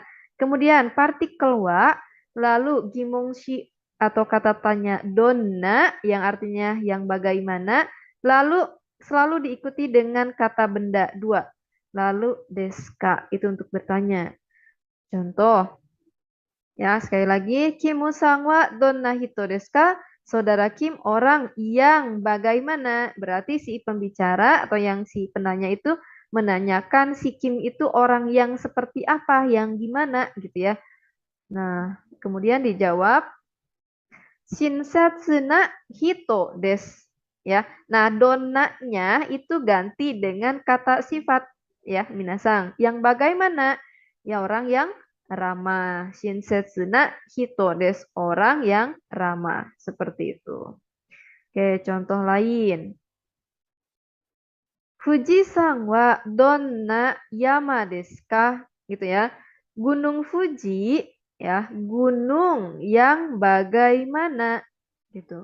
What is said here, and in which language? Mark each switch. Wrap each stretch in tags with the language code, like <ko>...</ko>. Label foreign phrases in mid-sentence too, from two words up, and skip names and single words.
<id>Kemudian partikel wa, lalu gimongshi atau kata tanya donna yang artinya yang bagaimana, lalu selalu diikuti dengan kata benda dua. Lalu deska itu untuk bertanya. Contoh, ya sekali lagi,</id> <ja>キムさんはどんな人ですか?</ja> <id>Saudara Kim orang yang bagaimana? Berarti si pembicara atau yang si penanya itu menanyakan si Kim itu orang yang seperti apa, yang gimana gitu ya. Nah, kemudian dijawab</id> <ja>親切な人です.</ja> <id>Ya. Nah, donna-nya itu ganti dengan kata sifat ya, minasang. Yang bagaimana? Ya orang yang ramah.</id> <ja>親切な人です.</ja> <id>Orang yang ramah. Seperti itu. Oke, contoh lain.</id> <ja>富士山はどんな山ですか?</ja> <id>Gitu ya. Gunung Fuji ya, gunung yang bagaimana gitu.</id>